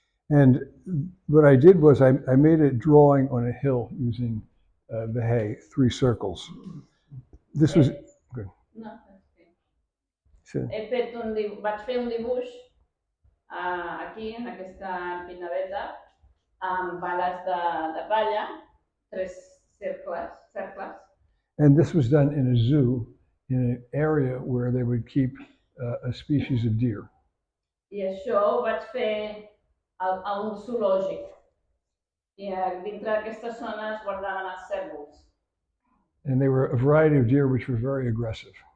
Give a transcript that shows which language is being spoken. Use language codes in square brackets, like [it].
[en] And what I did was I made a drawing on a hill using the hay, 3 circles. This was good. [ca] No, [en] So, [ca] vaig fer un dibuix aquí, en aquesta pinaveta, amb bales de palla, 3 cercles. [en] and this was done in a zoo in an area where they would keep a species of deer. [ca] I això ho vaig fer a un zoològic. I dintre d'aquestes zones guardaven els cérvols. [en] And they were a variety of deer which were very aggressive.